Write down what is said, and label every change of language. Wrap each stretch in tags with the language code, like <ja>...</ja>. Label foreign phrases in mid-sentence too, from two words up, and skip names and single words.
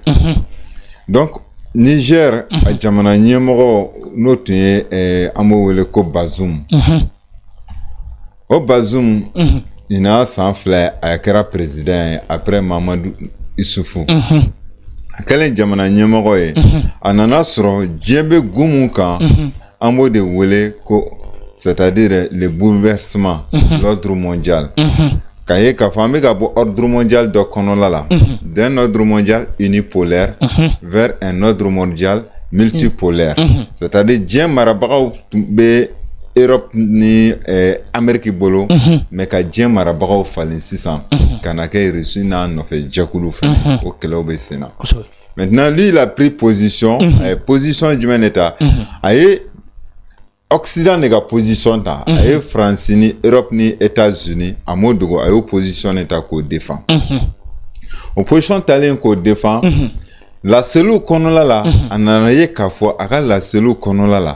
<bm>Donc Niger a jamana ɲɛmɔgɔ n'o tun ye an b'o wele ko Bazoum. O Bazoum</bm> <fr>il n'a</fr> <bm>san fila a kɛra président ye après Mamadou Issoufou a kɛlen jamana ɲɛmɔgɔ ye a nana sɔrɔ diɲɛ bɛ gun mun kan an b'o de wele ko</bm> <fr>c'est-à-dire le bouleversement l'ordre mondial</fr> <bm>k'a ye k'a fɔ an bɛ ka bɔ</bm> <fr>ordre mondial</fr> <bm>dɔ kɔnɔla la</bm> <fr>d'un ordre mondial unipolaire vers un ordre mondial multipolaire c'est-à-dire</fr> <bm>diɲɛ marabagaw bɛ Europe ni Amérique bolo mais ka diɲɛ marabagaw falen sisan ka na kɛ Russie n'a nɔfɛ jɛkulu fɛ o kɛlɛw bɛ sen na</bm> <fr>maintenant lui il a pris position</fr> <bm>a ye position jumɛn de ta a ye Occident de ka position ta a ye France ni Europe ni États-Unis a m'o dogo a y'o position de ta k'o défend o position talen k'o défend</bm> <fr>la cellule</fr> <bm>kɔnɔla la a nana ye k'a fɔ a ka</bm> <fr>la cellule</fr> <bm>kɔnɔla la</bm>